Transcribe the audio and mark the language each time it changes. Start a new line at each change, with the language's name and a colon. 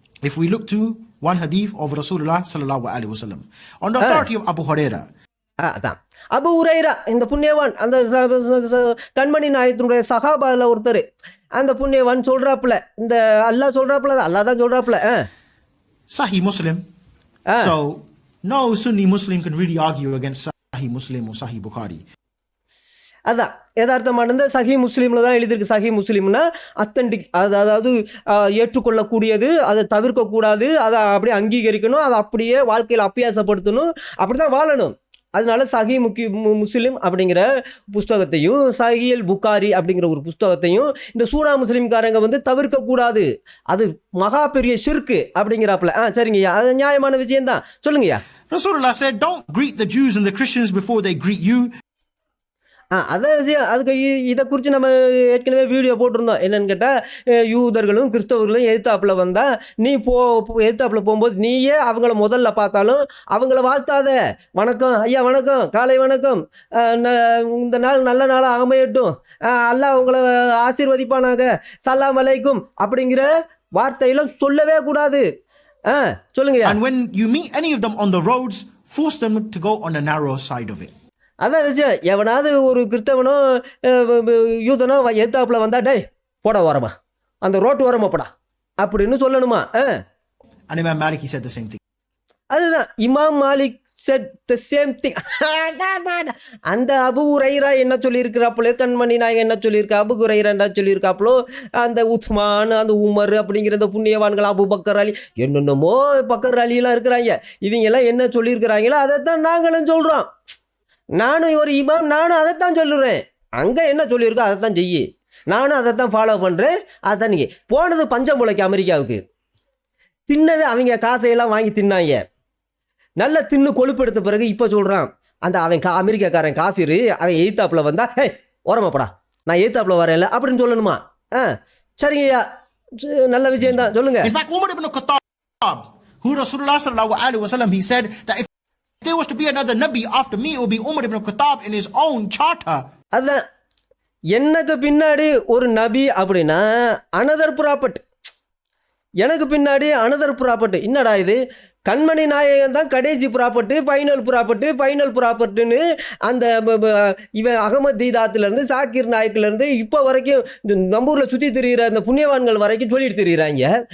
English: If we look to one hadith of Rasulullah sallallahu alaihi wasallam on the authority of Abu Hurairah.
Tamil: அதான் அபு ஹுரைரா, இந்த புண்ணியவான், அந்த கண்மணி நாயகத்தினுடைய சஹாபால ஒருத்தர், அந்த புண்ணியவான் சொல்றாப்புல, இந்த அல்லாஹ் சொல்றாப்புல, அல்லாஹ் தான் சொல்றாப்புல.
English: Sahih Muslim. So no Sunni Muslim can really argue against Sahih Muslim or Sahih Bukhari.
Tamil: அதான் யதார்த்தமானது சஹி முஸ்லீமில் தான் எழுதியிருக்கு. சஹி முஸ்லீம்னா அத்தன்டிக், அதாவது ஏற்றுக்கொள்ளக்கூடியது, அதை தவிர்க்கக்கூடாது, அதை அப்படியே அங்கீகரிக்கணும், அதை அப்படியே வாழ்க்கையில் அபியாசப்படுத்தணும், அப்படி தான் வாழணும். அதனால சஹி முஸ்லிம் அப்படிங்கிற புஸ்தகத்தையும் சஹீல் புகாரி அப்படிங்கிற ஒரு புஸ்தகத்தையும் இந்த சூனா முஸ்லீம்காரங்க வந்து தவிர்க்கக்கூடாது, அது மகா பெரிய ஷிர்கு அப்படிங்கிறாப்புல. சரிங்கய்யா, அது நியாயமான விஷயம்தான், சொல்லுங்கய்யா.
English: Rasulullah said, don't greet the Jews and the Christians before they greet you.
Tamil: அதான் விஷயம். அதுக்கு இதை குறித்து நம்ம ஏற்கனவே வீடியோ போட்டிருந்தோம். என்னன்னு கேட்டால், யூதர்களும் கிறிஸ்தவர்களும் எதிர்த்தாப்புல வந்தால் நீ எதிர்த்தாப்புல போகும்போது நீயே அவங்கள முதல்ல பார்த்தாலும் அவங்கள வாழ்த்தாத. வணக்கம் ஐயா, வணக்கம், காலை வணக்கம், இந்த நாள் நல்ல நாளாக அமையட்டும், அல்லாஹ் உங்களை ஆசீர்வதிப்பானாக, சலாம் அலைக்கும் அப்படிங்கிற வார்த்தையெல்லாம் சொல்லவே கூடாது. சொல்லுங்க.
English: And when you meet any of them on the roads, force them to go on the narrow side of it.
Tamil: அதான் விஷயம். எவனாவது ஒரு கிறிஸ்தவனோ யூதனோ எதிர்த்தாப்புல வந்தா, டேய் போட வரமா, அந்த ரோட்டு வரமா போடா அப்படின்னு சொல்லணுமா?
English: And Imam Malik, he said the same thing. அதுதான் Imam Malik said the same thing.
Tamil: அந்த அபு ஹுரைரா என்ன சொல்லியிருக்கிறாப்புல, கண்மணி நாயகம் என்ன சொல்லியிருக்கா, அபு ஹுரைரா என்ன சொல்லியிருக்காப்புலோ, அந்த உஸ்மான், அந்த உமர் அப்படிங்கிற இந்த புண்ணியவான்கள், அபு பக்கர் அலி, என்னென்னமோ பக்கர் அலியெல்லாம் இருக்கிறாங்க, இவங்கெல்லாம் என்ன சொல்லியிருக்கிறாங்களோ அதைத்தான் நாங்களும் சொல்கிறோம். நானும் ஒரு இமாம், நானும் அதைத்தான் சொல்லுறேன். அங்கே என்ன சொல்லியிருக்கோ அதைத்தான் செய்யி, நானும் அதைத்தான் ஃபாலோ பண்ணுறேன். அதான் நீங்கள் போனது பஞ்சம் முளைக்கு அமெரிக்காவுக்கு, தின்னது அவங்க காசையெல்லாம் வாங்கி தின்னாங்க, நல்லா தின்னு கொழுப்பெடுத்த பிறகு இப்போ சொல்கிறான் அந்த அவன் அமெரிக்காக்காரன் காஃபிரு, அவன் எய்த்தாப்பில் வந்தா, ஹே ஓரமாப்படா, நான் எய்த்தாப்பில் வரேன்ல அப்படின்னு சொல்லணுமா? சரிங்கய்யா, நல்ல விஷயம் தான், சொல்லுங்க.
English: In fact, Umar ibn Khattab, who Rasulullah sallallahu alaihi wasallam, he said that if there was to be another Nabi after me, it would be Umar ibn Khattab in his own charter.
Tamil: அதான் எனக்கு பின்னாடி ஒரு நபி அப்படின்னா another property, எனக்கு பின்னாடி another property. என்னடா இது, கண்மணி நாயகம் தான் கடைசி ப்ராப்பர்ட்டு, ஃபைனல் ப்ராப்பர்ட்டுன்னு அந்த இவன் அகமது தீதாத்துலேருந்து சாக்கிர் நாயக்கிலேருந்து இப்போ வரைக்கும் நம்ம ஊரில் சுற்றி திரிகிற அந்த புண்ணியவான்கள் வரைக்கும் சொல்லிட்டு திரிகிறாங்க.